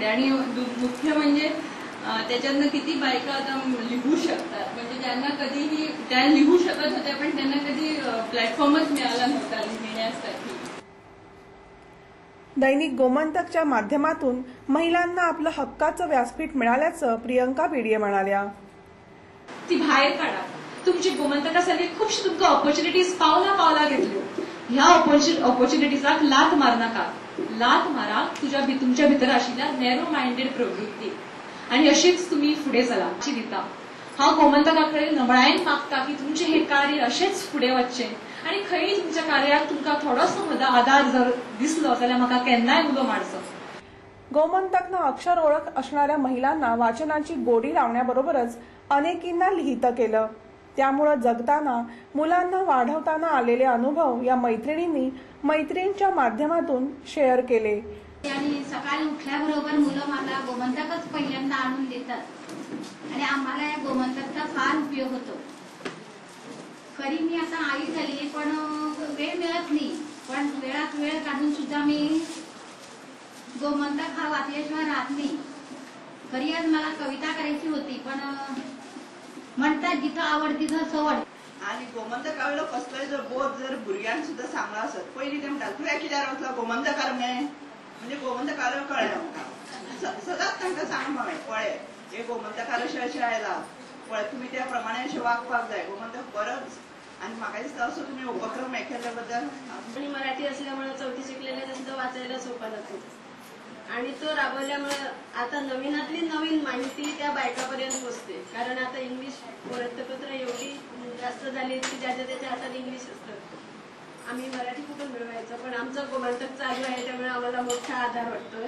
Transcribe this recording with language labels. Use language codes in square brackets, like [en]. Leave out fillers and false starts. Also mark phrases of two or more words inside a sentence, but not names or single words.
[mr] आणि मुख्य म्हणजे त्याच्यातनं किती बायका आता लिहू शकतात, म्हणजे ज्यांना कधीही त्या लिहू शकत होत्या पण त्यांना कधी प्लॅटफॉर्मच मिळाला नव्हता लिहिण्यासाठी। दैनिक गोमंतकच्या माध्यमातून महिलांना आपलं हक्काचं व्यासपीठ मिळाल्याचं प्रियंका बिडिये म्हणाल्या। [kok] ती बाहेर काढा, तुमची गोमंतकासारखी खूपशी तुमका ऑपॉर्च्युनिटीज पावला घेतल्यो, ह्या ऑपॉर्च्युनिटीजला लाथ मार नाका। लाथ मारा तुमच्या भितर आशिल्ल्या [en] narrow minded [kok] प्रवृत्ती आणि अशीच तुम्ही पुढे चला अशी दिता। हा गोमंतकाकडे नबळायेन मागता की तुमचे हे कार्य असेच पुढे वचचे आणि खरी तुमच्या कार्यात तुमका थोडोसो आधार जर दिसलो जाल्यार म्हाका केन्नाय उलो मारचो। [mr] गोमंतकनं अक्षर ओळख असणाऱ्या महिलांना वाचनाची गोडी लावण्याबरोबरच अनेकींना लिहितं केलं। त्यामुळे जगताना मुलांना वाढवताना आलेले अनुभव या मैत्रिणींनी मैत्रीणच्या माध्यमातून शेअर केले। आणि सकाळी उठल्याबरोबर मुलं मला गोमंतकच पहिल्यांदा आणून देतात आणि आम्हाला या गोमंतकचा फार उपयोग होतो। खरी मी आता आई झाली पण वेळ मिळत नाही, पण वेळात वेळ काढून सुद्धा मी गोमंतक हा वाचल्याशिवाय राहत नाही। खरी आज मला कविता करायची होती पण म्हणतात जिथं आवड तिथं सवड। [kok] आणि गोमंतक आवडलं कसलोय जर बोध जर भुरग्यांक सुद्धा सांगला असत पयलीं ते म्हणटात तुवें कित्याक वचला गोमंतकार म्हणजे गोमंतकार कळ्ळें आमकां सदांच तांकां सांगप हांवें पळय हे गोमंतकार अशें अशें आयला पळय तुमी त्या प्रमाणे अशें वागपाक जाय, गोमंतक बरोच। आणि म्हाका दिसता असो तुमी उपक्रम हे केल्या बद्दल। [mr] आणि मराठी असल्यामुळे 4थी शिकलेले सुद्धा वाचायला सोपा जातो आणि तो राबवल्यामुळे आता नवीनातली नवीन माहिती त्या बायकापर्यंत पोहोचते। कारण आता इंग्लिश वृत्तपत्र एवढी जास्त झाली की ज्याच्या त्याच्या हातात इंग्लिश असतं आम्ही मराठी कुठून मिळवायचं, पण आमचं गोमंतक चालू आहे त्यामुळे आम्हाला मोठा आधार वाटतोय.